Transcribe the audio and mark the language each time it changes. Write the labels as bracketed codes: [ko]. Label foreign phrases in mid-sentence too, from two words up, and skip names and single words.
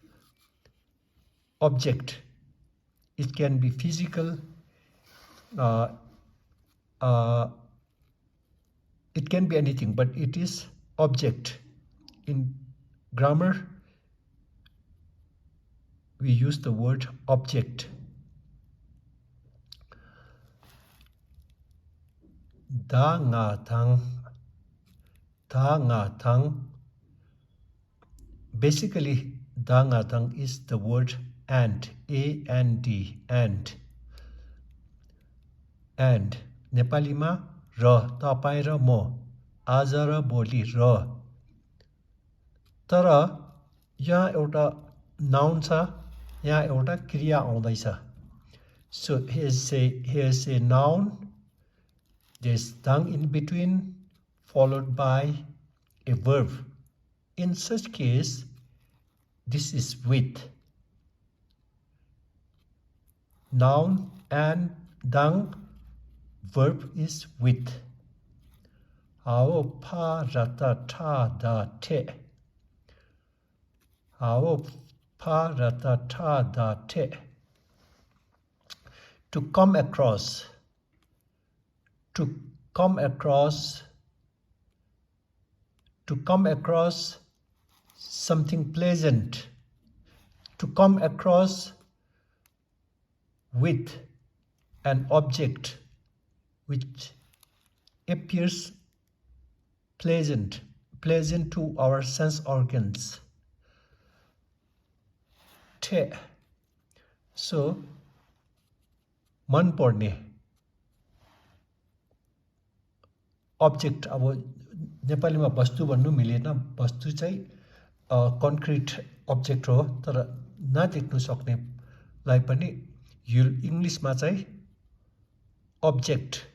[en] It can be physical. It can be anything, but it is object. In grammar, we use the word object. [dz] Da nga thang. [en] Basically, [dz] da nga thang [en] is the word and, A-N-D, and. [ne] And नेपालीमा र, तपाईं र म, आज र भोलि र। तर यहाँ एउटा नाउन छ, यहाँ एउटा क्रिया आउँदैछ। [en] So here's a noun, there's dang in between, followed by a verb. In such case, this is with. Noun and dang, verb is with. [dz] Ao pa rata ta da te. Ao pa rata ta da te. [en] To come across. To come across something pleasant. To come across with an object which appears pleasant to our sense organs. [dz] Te. So, [ne] मन पर्ने object, अब नेपालीमा वस्तु भन्नु मिलेन, वस्तु चाहिँ कन्क्रिट object हो, तर नदेख्नु सक्नेलाई पनि यो इङ्ग्लिसमा चाहिँ object